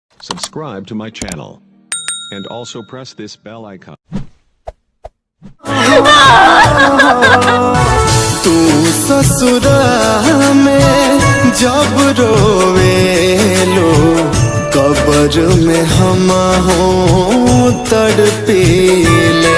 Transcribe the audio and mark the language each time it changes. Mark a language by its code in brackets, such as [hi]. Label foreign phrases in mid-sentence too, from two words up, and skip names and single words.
[en] Subscribe to my channel and also press this bell icon. [bho] तू ससुरा में जब रोवेलो कब्र में हम हो तड़पीले।